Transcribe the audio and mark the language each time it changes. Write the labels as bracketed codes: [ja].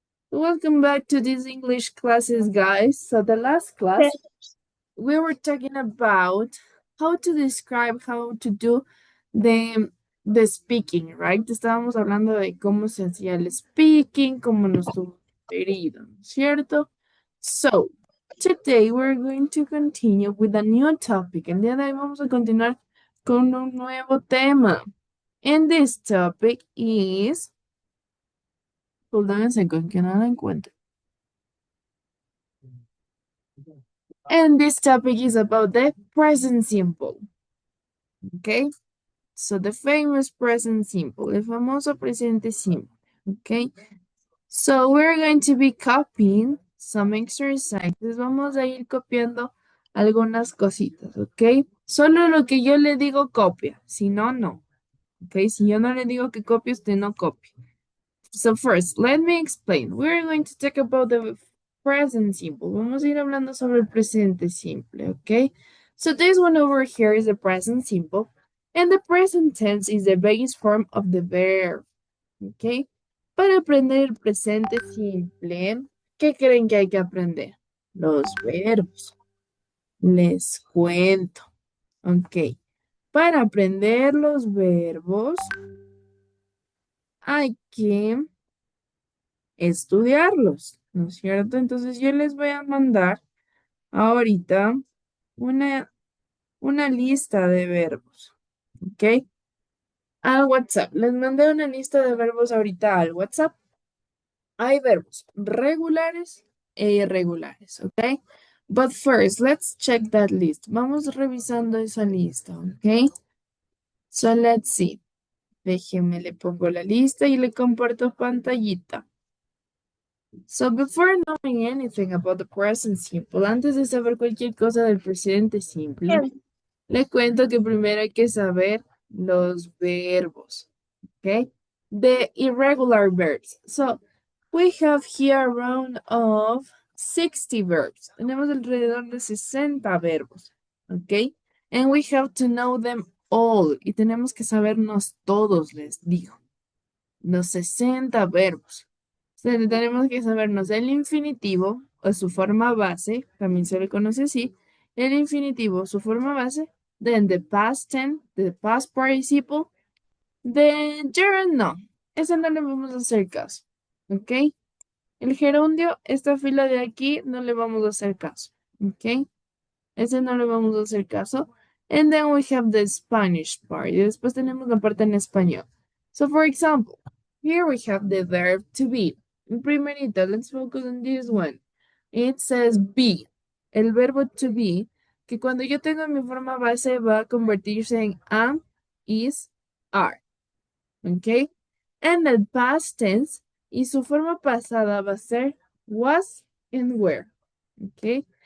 [en] Welcome back to these English classes, guys. So the last class, we were talking about how to describe, how to do the, the speaking, right? [es] Estábamos hablando de cómo se hacía el speaking, cómo nos tuvo herido, ¿cierto? [en] So, today we're going to continue with a new topic. [es] El día de hoy vamos a continuar con un nuevo tema. [en] And this topic is, hold on a second, que no lo encuentro. And this topic is about the present simple. Okay? So the famous present simple, el famoso presente simple. Okay? So we're going to be copying some exercises. [es] Vamos a ir copiando algunas cositas, ¿ok? Solo lo que yo le digo copia, si no, no. ¿Ok? Si yo no le digo que copie, usted no copie. So first, let me explain. [en] We're going to talk about the present simple. [es] Vamos a ir hablando sobre el presente simple, ¿ok? [en] So this one over here is the present simple. And the present tense is the base form of the verb, ¿ok? [es] Para aprender el presente simple, ¿qué creen que hay que aprender? Los verbos. Les cuento, ¿ok? Para aprender los verbos hay que estudiarlos, ¿no es cierto? Entonces yo les voy a mandar ahorita una, una lista de verbos, ¿ok? Al WhatsApp. Les mandé una lista de verbos ahorita al WhatsApp. Hay verbos regulares e irregulares, ¿ok? [en] But first, let's check that list. [es] Vamos revisando esa lista, ¿ok? So let's see. Déjeme, le pongo la lista y le comparto pantallita. So before knowing anything about the present simple, antes de saber cualquier cosa del presente simple, le cuento que primero hay que saber los verbos, ¿ok? [en] The irregular verbs. So we have here around of 60 verbs. [es] Tenemos alrededor de 60 verbos, ¿ok? [en] And we have to know them all. [es] Y tenemos que sabernos todos, les digo. Los 60 verbos. Tenemos que sabernos el infinitivo o su forma base, también se le conoce así, el infinitivo, su forma base, then the past tense, the past participle, the gerund no, ese no le vamos a hacer caso, ¿ok? El gerundio, esta fila de aquí, no le vamos a hacer caso, ¿ok? Ese no le vamos a hacer caso. And then we have the Spanish part, y después tenemos la parte en español. [en] So for example, here we have the verb to be. Primerito, let's focus on this one. It says be. [es] El verbo to be, que cuando yo tengo mi forma base va a convertirse en am, is, are. ¿Ok? En el past tense, y su forma pasada va a ser was and were. ¿Ok?